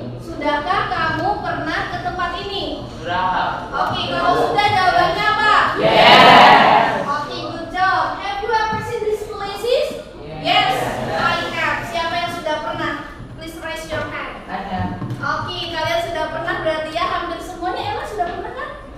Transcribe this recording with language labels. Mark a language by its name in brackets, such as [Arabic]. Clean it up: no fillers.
[Indonesian] Sudahkah kamu pernah ke tempat ini? Oke, kalau sudah jawabannya apa? [English] Yes. Oke, good job. Have you ever seen these places? Yes, I have. [Indonesian] Siapa yang sudah pernah? [English] Please raise your hand. [Indonesian] Oke, kalian sudah pernah berarti ya, hampir semuanya. Emang sudah pernah kan?